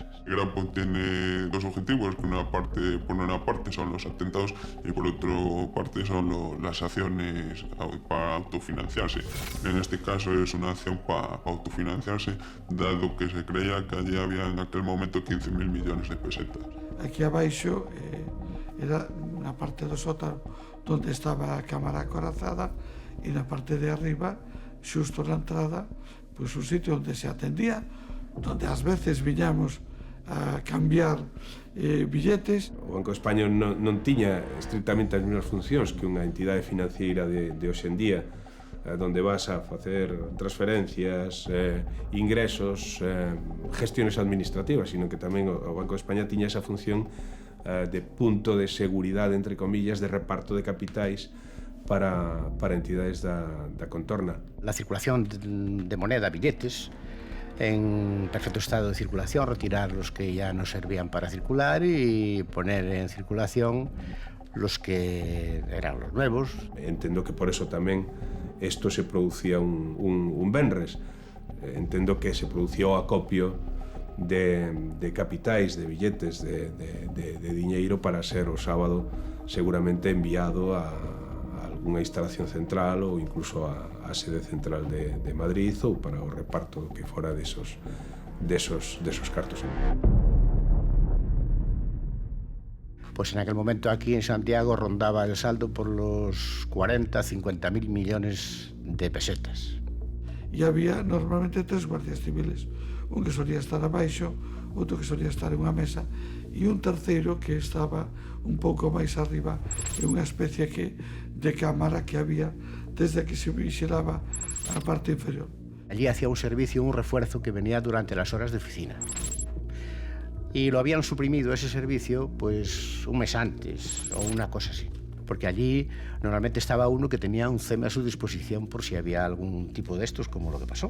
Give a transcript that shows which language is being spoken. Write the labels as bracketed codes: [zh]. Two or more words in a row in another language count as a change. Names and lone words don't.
[es] Grapo tiene 2 objetivos, que por una parte son los atentados y por otra parte son las acciones para autofinanciarse. En este caso es una acción para autofinanciarse, dado que se creía que allí había en aquel momento 15.000 millones de pesetas. [gl] Aquí abaixo era na parte do sótano donde estaba a cámara acorazada e na parte de arriba, xusto na entrada, pois un sitio onde se atendía, donde ás veces viñamos a cambiar billetes. O Banco de España non tiña estrictamente as mesmas funcións que unha entidade financiera de hoxendía, donde vas a facer transferencias, ingresos, gestiones administrativas, sino que tamén o Banco de España tiña esa función de punto de seguridade, [es] entre comillas, [gl] de reparto de capitais para entidades da contorna. [es] La circulación de moneda, billetes, en perfecto estado de circulación, retirar los que ya no servían para circular y poner en circulación los que eran los nuevos. [gl] Entendo que por eso tamén isto se producía un venres. Entendo que se producía o acopio de capitais, de billetes, de diñeiro para ser o sábado seguramente enviado a unha instalación central ou incluso a sede central de Madrid ou para o reparto que fora desos cartos. [es] Pues en aquel momento aquí en Santiago rondaba el saldo por los 40-50.000 millones de pesetas. [gl] E había normalmente 3 guardias civiles, un que solía estar abaixo, outro que solía estar en unha mesa e un terceiro que estaba un pouco máis arriba en unha especie de cámara que había desde que se vigilaba a parte inferior. [es] Allí hacía un servicio, un refuerzo que venía durante las horas de oficina. Y lo habían suprimido ese servicio pues un mes antes o una cosa así. Porque allí normalmente estaba uno que tenía un CEME a su disposición por si había algún tipo de estos, como lo que pasó.